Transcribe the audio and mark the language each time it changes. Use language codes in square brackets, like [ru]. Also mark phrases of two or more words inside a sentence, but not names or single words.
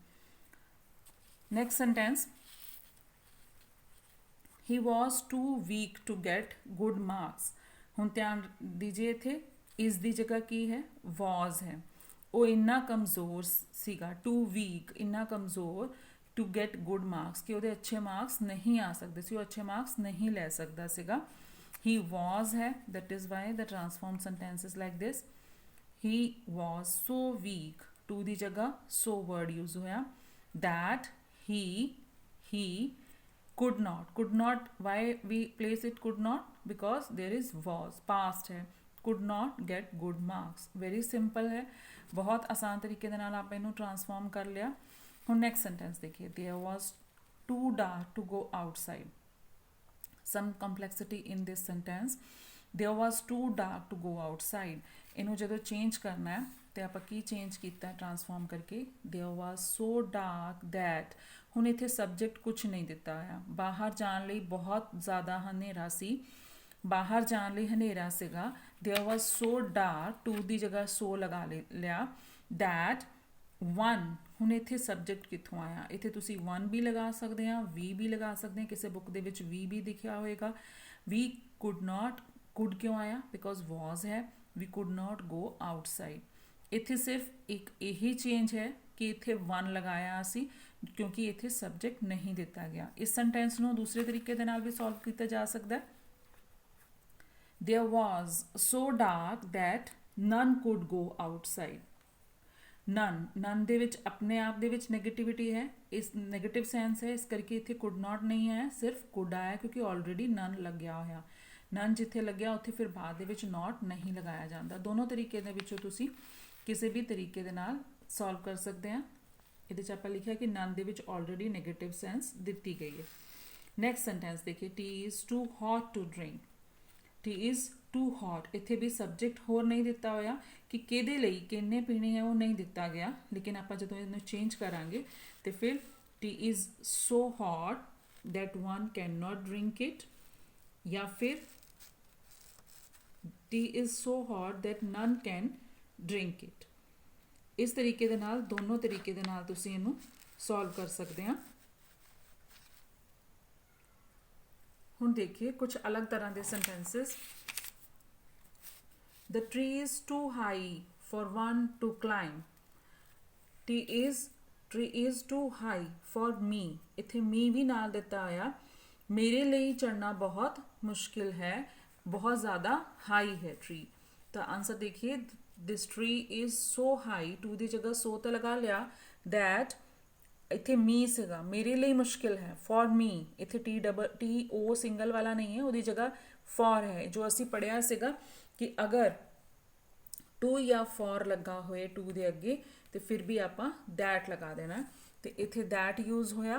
[en] next sentence, he was too weak to get good marks. [pa] ਹੁਣ ਧਿਆਨ ਦੀजिए ਇੱਥੇ ਇਸ ਦੀ ਜਗ੍ਹਾ ਕੀ ਹੈ, was ਹੈ। ਉਹ ਇੰਨਾ ਕਮਜ਼ੋਰ ਸੀਗਾ, [en] too weak, [pa] ਇੰਨਾ ਕਮਜ਼ੋਰ [en] to get good marks, [pa] ਕਿ ਉਹਦੇ ਅੱਛੇ ਮਾਰਕਸ ਨਹੀਂ ਆ ਸਕਦੇ ਸੀ, ਉਹ ਅੱਛੇ ਮਾਰਕਸ ਨਹੀਂ ਲੈ ਸਕਦਾ ਸੀਗਾ। [en] he was ਹੈ, that is why the transformed sentence is like this, he was so weak, to [pa] ਦੀ ਜਗ੍ਹਾ [en] so word use ਹੋਇਆ, that he could not, why we place it could not, because there is was, past है, could not get good marks। very simple [hi] है, बहुत आसान तरीके [pa] ਦੇ ਨਾਲ ਆਪਾਂ ਇਹਨੂੰ [hi] ट्रांसफॉर्म कर लिया। ਹੁਣ [en] next sentence [hi] देखिए, [en] there was too dark to go outside, some complexity in this sentence, there was too dark to go outside। [pa] ਇਹਨੂੰ ਜਦੋਂ ਚੇਂਜ ਕਰਨਾ ਹੈ ਤੇ ਆਪਾਂ ਕੀ ਚੇਂਜ ਕੀਤਾ ਟ੍ਰਾਂਸਫਾਰਮ ਕਰਕੇ, [en] there was so dark that, [pa] ਹੁਣ ਇੱਥੇ ਸਬਜੈਕਟ ਕੁਝ ਨਹੀਂ ਦਿੱਤਾ ਹੋਇਆ, ਬਾਹਰ ਜਾਣ ਲਈ ਬਹੁਤ ਜ਼ਿਆਦਾ ਹਨੇਰਾ ਸੀ, ਬਾਹਰ ਜਾਣ ਲਈ ਹਨੇਰਾ ਸੀਗਾ, [en] there was so dark, to [pa] ਦੀ ਜਗ੍ਹਾ [en] so [pa] ਲਗਾ ਲਿਆ, [en] that one, [pa] ਹੁਣ ਇੱਥੇ ਸਬਜੈਕਟ ਕਿੱਥੋਂ ਆਇਆ, ਇੱਥੇ ਤੁਸੀਂ one ਵੀ ਲਗਾ ਸਕਦੇ ਆ, ਵੀ ਵੀ ਲਗਾ ਸਕਦੇ ਆ, ਕਿਸੇ ਬੁੱਕ ਦੇ ਵਿੱਚ ਵੀ ਦਿਖਿਆ ਹੋਏਗਾ। [en] we could not, could [pa] ਕਿਉਂ ਆਇਆ, [en] because was ਹੈ, we could not go outside। [pa] ਇੱਥੇ ਸਿਰਫ ਇੱਕ ਇਹੀ ਚੇਂਜ ਹੈ ਕਿ ਇੱਥੇ one ਲਗਾਇਆ ਅਸੀਂ, ਕਿਉਂਕਿ ਇੱਥੇ ਸਬਜੈਕਟ ਨਹੀਂ ਦਿੱਤਾ ਗਿਆ। ਇਸ ਸੈਂਟੈਂਸ ਨੂੰ ਦੂਸਰੇ ਤਰੀਕੇ ਦੇ ਨਾਲ ਵੀ ਸੋਲਵ ਕੀਤਾ ਜਾ ਸਕਦਾ। [en] there was so dark that none could go outside। [pa] none ਦੇ ਵਿੱਚ ਆਪਣੇ ਆਪ ਦੇ ਵਿੱਚ ਨੈਗੇਟਿਵਿਟੀ ਹੈ, ਇਸ ਨੈਗੇਟਿਵ ਸੈਂਸ ਹੈ, ਇਸ ਕਰਕੇ ਇੱਥੇ [en] could not [pa] ਨਹੀਂ ਆਇਆ, ਸਿਰਫ could ਆਇਆ, ਕਿਉਂਕਿ ਆਲਰੇਡੀ none ਲੱਗਿਆ ਹੋਇਆ। none ਜਿੱਥੇ ਲੱਗਿਆ ਉੱਥੇ ਫਿਰ ਬਾਅਦ ਦੇ ਵਿੱਚ not ਨਹੀਂ ਲਗਾਇਆ ਜਾਂਦਾ। ਦੋਨੋਂ ਤਰੀਕੇ ਦੇ ਵਿੱਚੋਂ ਤੁਸੀਂ ਕਿਸੇ ਵੀ ਤਰੀਕੇ ਦੇ ਨਾਲ ਸੋਲਵ ਕਰ ਸਕਦੇ ਆ। ਇਹਦੇ 'ਚ ਆਪਾਂ ਲਿਖਿਆ ਕਿ none ਦੇ ਵਿੱਚ ਆਲਰੇਡੀ ਨੈਗੇਟਿਵ ਸੈਂਸ ਦਿੱਤੀ ਗਈ ਹੈ। ਨੈਕਸਟ ਸੈਂਟੈਂਸ ਦੇਖੀਏ, [en] tea is too hot to drink। tea is too hot, [pa] ਇੱਥੇ ਵੀ ਸਬਜੈਕਟ ਹੋਰ ਨਹੀਂ ਦਿੱਤਾ ਹੋਇਆ ਕਿ ਕਿਹਦੇ ਲਈ, ਕਿੰਨੇ ਪੀਣੀ ਹੈ, ਉਹ ਨਹੀਂ ਦਿੱਤਾ ਗਿਆ। ਲੇਕਿਨ ਆਪਾਂ ਜਦੋਂ ਇਹਨੂੰ ਚੇਂਜ ਕਰਾਂਗੇ ਤੇ ਫਿਰ [en] tea is so hot that one cannot drink it, [pa] ਜਾਂ ਫਿਰ [en] tea is so hot that none can drink it। [pa] ਇਸ ਤਰੀਕੇ ਦੇ ਨਾਲ, ਦੋਨੋਂ ਤਰੀਕੇ ਦੇ ਨਾਲ ਤੁਸੀਂ ਇਹਨੂੰ ਸੋਲਵ ਕਰ ਸਕਦੇ ਆ। ਹੁਣ ਦੇਖੀਏ ਕੁਝ ਅਲੱਗ ਤਰ੍ਹਾਂ ਦੇ ਸੈਂਟੈਂਸਸ। [en] The tree is too high for one to climb। tree is too high for me, [pa] ਇੱਥੇ me ਵੀ ਨਾਲ ਦਿੱਤਾ ਹੋਇਆ, ਮੇਰੇ ਲਈ ਚੜਨਾ ਬਹੁਤ ਮੁਸ਼ਕਿਲ ਹੈ, ਬਹੁਤ ਜ਼ਿਆਦਾ ਹਾਈ ਹੈ tree। ਤਾਂ ਆਂਸਰ ਦੇਖੀਏ, [en] this tree is so high, to [pa] ਦੀ ਜਗ੍ਹਾ so ਤਾਂ ਲਗਾ ਲਿਆ, that ਇੱਥੇ me ਸੀਗਾ, ਮੇਰੇ ਲਈ ਮੁਸ਼ਕਿਲ ਹੈ, [en] for me, [pa] ਇੱਥੇ [en] T O [pa] ਸਿੰਗਲ ਵਾਲਾ ਨਹੀਂ ਹੈ, ਉਹਦੀ ਜਗ੍ਹਾ for ਹੈ। ਜੋ ਅਸੀਂ ਪੜ੍ਹਿਆ ਸੀਗਾ ਕਿ ਅਗਰ to ਜਾਂ for ਲੱਗਾ ਹੋਏ to ਦੇ ਅੱਗੇ ਤੇ ਫਿਰ ਵੀ ਆਪਾਂ that ਲਗਾ ਦੇਣਾ, ਤੇ ਇੱਥੇ that यूज ਹੋਇਆ।